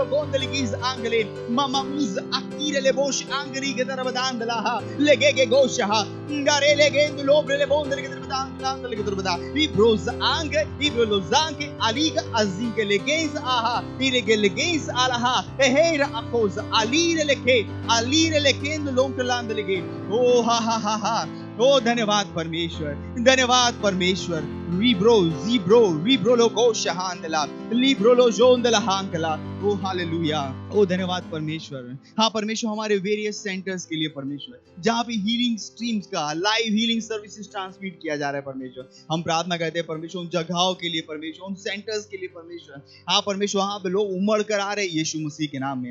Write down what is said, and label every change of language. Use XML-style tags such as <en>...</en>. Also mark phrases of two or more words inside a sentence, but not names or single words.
<hi>बोंदले कीज आंगले मामा उज अकीरे ले बोश आंगरी के दरबदा अंदला लेगे के गोशहा इंगारे लेगे लोब्रे ले बोंदले के दरबदा आंगले के दरबदा इब्रोलोजांग अलीगा अजीम के लेगेज आहा इरेगे लेगेज आलाहा एहेरा अकोज अलीरे लेके लोंकलांद लेगे ओ हा ओ धन्यवाद परमेश्वर Ribro, Zibro, Ribro Loco Shahandala, Libro Lo Jondala Hankala. ओ हालेलुया, ओ धन्यवाद परमेश्वर। हाँ परमेश्वर, हमारे</hi> <en>various centers</en> <hi>के लिए परमेश्वर, जहाँ पे हीलिंग स्ट्रीम्स का</hi> <en>live healing services</en> <hi>ट्रांसमिट किया जा रहा है परमेश्वर, हम प्रार्थना करते हैं परमेश्वर उन जगहों के लिए परमेश्वर, उन सेंटर्स के लिए परमेश्वर। हाँ परमेश्वर, वहाँ पे लोग उमड़ कर आ रहे हैं यीशु मसीह के नाम में।</hi>